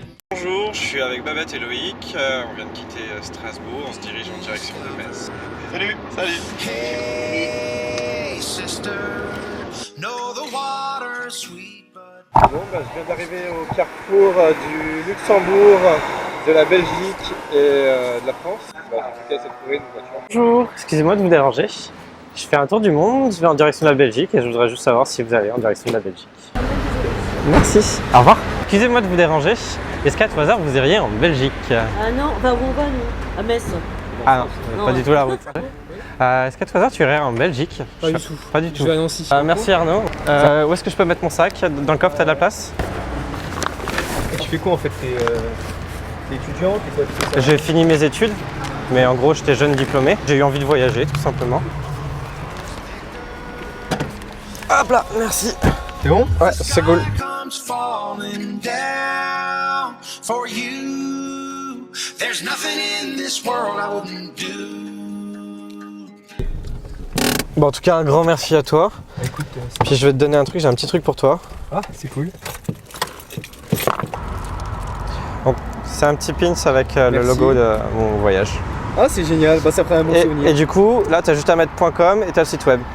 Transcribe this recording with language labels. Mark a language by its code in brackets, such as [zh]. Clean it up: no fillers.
[fr] Bonjour, je suis avec Babette et Loïc, on vient de quitter Strasbourg, on se dirige en direction de Metz. Salut. [en] Hey, sister, know the water's sweet, but... [fr] Bon, je viens d'arriver au carrefour du Luxembourg, de la Belgique et de la France. En tout cas, c'est de trouver une voiture. Bonjour, excusez-moi de vous déranger. Je fais un tour du monde, je vais en direction de la Belgique et je voudrais juste savoir si vous allez en direction de la Belgique. Merci, au revoir. Excusez-moi de vous déranger. Est-ce qu'à tout hasard vous iriez en Belgique? Ah non, enfin où on va nous? À Metz. Ah non, pas du tout la route. Est-ce qu'à tout hasard tu irais en Belgique? Pas du tout. Pas du tout. Je vais à Nancy. Merci Arnaud. Où est-ce que je peux mettre mon sac? Dans le coffre, t'as de la place? Et tu fais quoi en fait? T'es étudiant? T'es quoi? Tu fais ça? J'ai fini mes études, mais en gros j'étais jeune diplômé. J'ai eu envie de voyager tout simplement. Hop là, merci. C'est bon? Ouais, c'est cool. [en] comes falling down for you. There's nothing in this world I wouldn't do. [fr] Bon, en tout cas, un grand merci à toi. Écoute, Puis je vais te donner un truc, j'ai un petit truc pour toi. ah, c'est cool. Bon, c'est un petit pins avec le Merci. logo de mon voyage. Ah, c'est génial. Bah, ça ferait un bon souvenir. Et du coup, là, t'as juste à mettre .com et t'as le site web.